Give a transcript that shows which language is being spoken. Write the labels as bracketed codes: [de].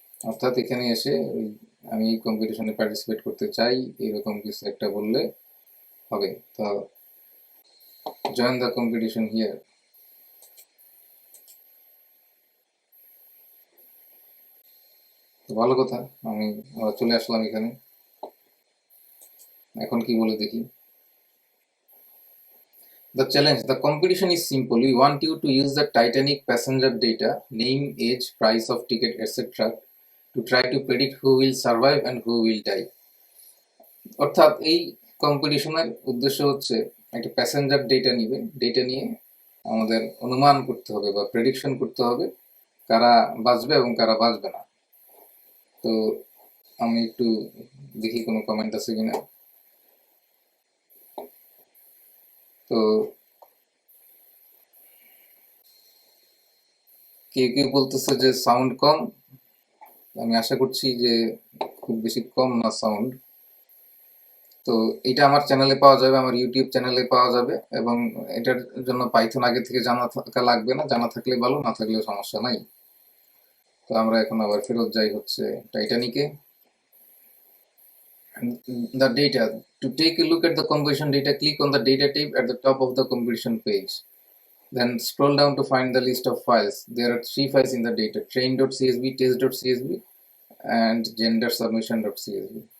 [bn] অর্থাৎ এখানে এসে আমি কম্পিটিশনে পার্টিসিপেট করতে চাই এরকম কিছু একটা বললে হবে। [en] তো join the competition here. [bn] তো ভালো কথা, আমি চলে আসলাম এখানে। এখন কি বলে দেখি। [en] The challenge, the competition is simple. We want you to use the Titanic passenger data, name, age, price of ticket, etc. to try to predict who will survive and who will die. [bn] অর্থাৎ এই কম্পিটিশনের উদ্দেশ্য হচ্ছে একটা passenger data নিবে, data নিয়ে আমাদের অনুমান করতে হবে বা প্রেডিকশন করতে হবে কারা বাঁচবে এবং কারা বাঁচবে না। তো আমি একটু দেখি কোনো কমেন্ট আছে কিনা। তো কেউ কেউ বলতেছে যে সাউন্ড কম, আমি আশা করছি যে খুব বেশি কম না সাউন্ড। তো এটা আমার চ্যানেলে পাওয়া যাবে, আমার ইউটিউব চ্যানেলে পাওয়া যাবে, এবং এটার জন্য পাইথন আগে থেকে জানা থাকা লাগবে না, জানা থাকলে ভালো, না থাকলেও সমস্যা নাই। তো আমরা এখন আবার ফেরত যাই হচ্ছে টাইটানিকে। [en] The data, to take a look at the competition data, click on the data tab at the top of the competition page. Then scroll down to find the list of files. There are 3 files in the data: train.csv, test.csv, and gendersubmission.csv.